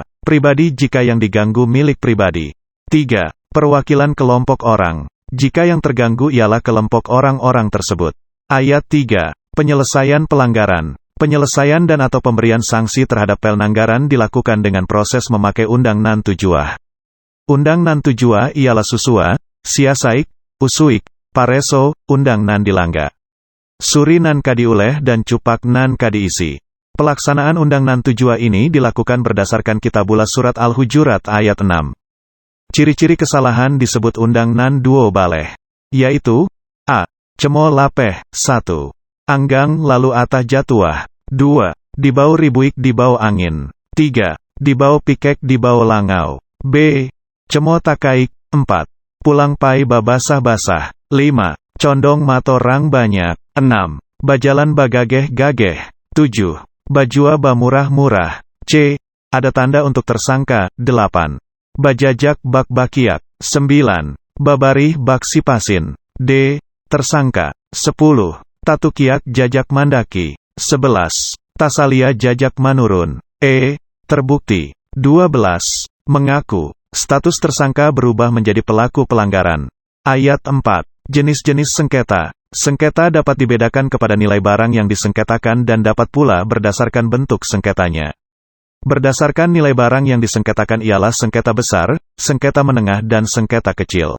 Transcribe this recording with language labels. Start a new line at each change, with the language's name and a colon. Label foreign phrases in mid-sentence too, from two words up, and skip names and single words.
Indonesian: Pribadi jika yang diganggu milik pribadi. 3. Perwakilan kelompok orang, jika yang terganggu ialah kelompok orang-orang tersebut. Ayat 3. Penyelesaian pelanggaran. Penyelesaian dan atau pemberian sanksi terhadap pelanggaran dilakukan dengan proses memakai
Minangkabau: undang nan tujuah. Undang nan tujuah ialah susua, siasaik, usuik, pareso, undang nan dilangga. Suri nan kadiuleh dan cupak nan kadiisi.
Indonesian: Pelaksanaan
Minangkabau: undang nan tujuah
Indonesian: ini dilakukan berdasarkan Kitabullah Surat Al-Hujurat ayat 6. Ciri-ciri kesalahan disebut
Minangkabau: undang nan duo baleh,
Indonesian: yaitu a.
Minangkabau: Cemo lapeh, 1. Anggang lalu atah jatuah. 2. Dibau ribuik dibau angin. 3. Dibau pikek dibau langau. B. Cemo takaik. 4. Pulang pai babasah-basah. 5. Condong mato rang banyak. 6. Bajalan bagageh-gageh. 7. Bajua bamurah-murah.
Indonesian: C. Ada tanda untuk tersangka.
Minangkabau: 8. Bajajak bak bakiak. 9. Babarih bak sipasin. D. Tersangka. 10. Tatukiak jajak mandaki. 11. Tasalia jajak manurun.
Indonesian: E. Terbukti. 12. Mengaku. Status tersangka berubah menjadi pelaku pelanggaran. Ayat 4. Jenis-jenis sengketa. Sengketa dapat dibedakan kepada nilai barang yang disengketakan dan dapat pula berdasarkan bentuk sengketanya. Berdasarkan nilai barang yang disengketakan ialah sengketa besar, sengketa menengah dan sengketa kecil.